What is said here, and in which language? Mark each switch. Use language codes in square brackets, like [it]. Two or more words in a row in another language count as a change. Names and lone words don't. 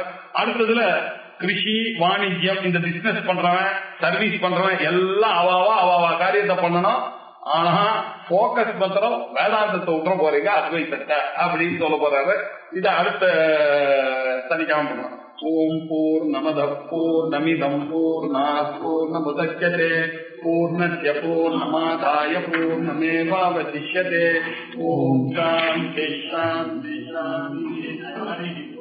[ta] அடுத்ததுல [sa] कृषि वाणिज्यम् [ta] இந்த பிசினஸ் பண்றவன் சர்வீஸ் பண்றவன் எல்லாம் அவாவா காரியத்தை பண்ணணும். ஆனா போக்கஸ் பத்திரம் வேதாந்தத்தை விட்டுற போறீங்க அத்வைத்தத்தை அப்படின்னு சொல்ல போறாரு. இதை அடுத்த சனிக்காம பண்ணலாம். [sa] ॐ पूर्णमद पूर्णमिदं पूर्णात् पूर्णमुदच्यते पूर्णस्य पूर्णमादाय पूर्णमेवावशिष्यते. ॐ शान्ति शान्ति शान्ति.